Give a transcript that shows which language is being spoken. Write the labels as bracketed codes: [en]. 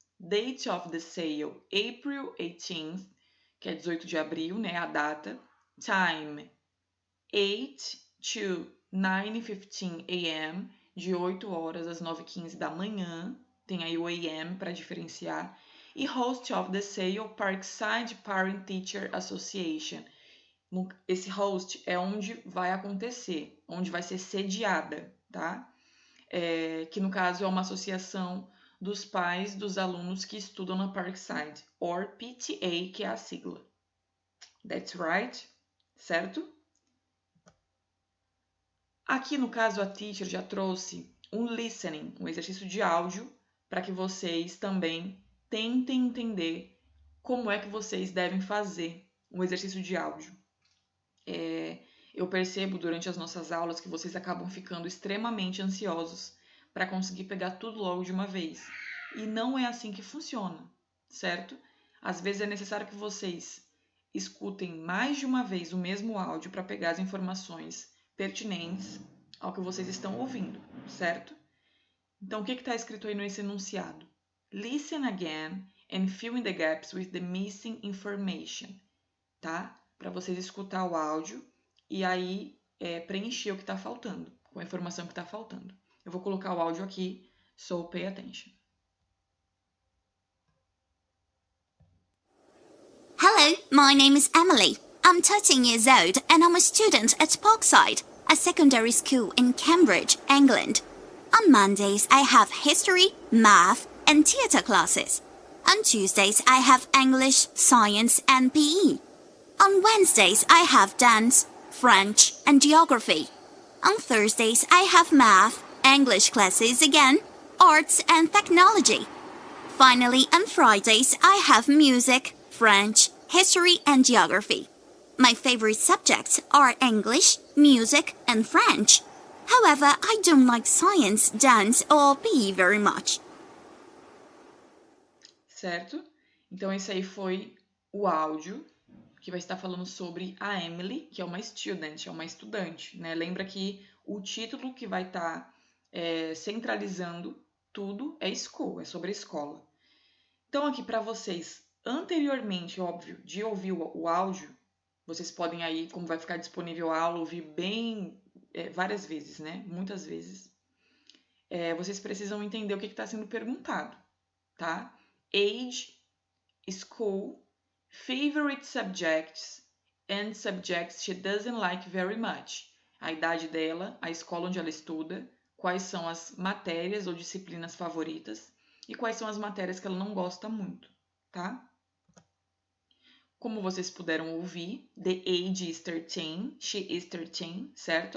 [en] Date of the sale, April 18th, [pt] que é 18 de abril, né, a data. Time, 8 to 9:15 a.m., de 8 horas às 9:15 da manhã. Tem aí o AM para diferenciar. [en] E host of the sale, Parkside Parent Teacher Association. [pt] Esse host é onde vai acontecer, onde vai ser sediada, tá? Que no caso é uma associação dos pais dos alunos que estudam na Parkside, or PTA, que é a sigla. [en] That's right, certo? [pt] Aqui no caso a teacher já trouxe um listening, um exercício de áudio, para que vocês também tentem entender como é que vocês devem fazer um exercício de áudio. Eu percebo durante as nossas aulas que vocês acabam ficando extremamente ansiosos para conseguir pegar tudo logo de uma vez. E não é assim que funciona, certo? Às vezes é necessário que vocês escutem mais de uma vez o mesmo áudio para pegar as informações pertinentes ao que vocês estão ouvindo, certo? Então, o que está escrito aí nesse enunciado? [en] Listen again and fill in the gaps with the missing information, tá? [pt] Para vocês escutar o áudio e aí preencher o que está faltando, com a informação que está faltando. Eu vou colocar o áudio aqui, [en] so pay attention. Hello, my name is Emily. I'm 13 years old and I'm a student at Parkside, a secondary school in Cambridge, England. On Mondays, I have history, math, and theatre classes. On Tuesdays, I have English, science, and PE. On Wednesdays, I have dance, French, and geography. On Thursdays, I have math, English classes again, arts, and technology. Finally, on Fridays, I have music, French, history, and geography. My favorite subjects are English, music, and French. However, I don't like science, dance, or PE very much. [pt] Certo? Então, esse aí foi o áudio que vai estar falando sobre a Emily, que é uma student, é uma estudante, né? Lembra que o título que vai estar centralizando tudo é school, é sobre a escola. Então, aqui para vocês, anteriormente, óbvio, de ouvir o áudio, vocês podem aí, como vai ficar disponível a aula, ouvir bem várias vezes, né? Muitas vezes. Vocês precisam entender o que está sendo perguntado, tá? [en] Age, school, favorite subjects, and subjects she doesn't like very much. [pt] A idade dela, a escola onde ela estuda, quais são as matérias ou disciplinas favoritas e quais são as matérias que ela não gosta muito, tá? Como vocês puderam ouvir, [en] the age is 13, she is 13, [pt] certo?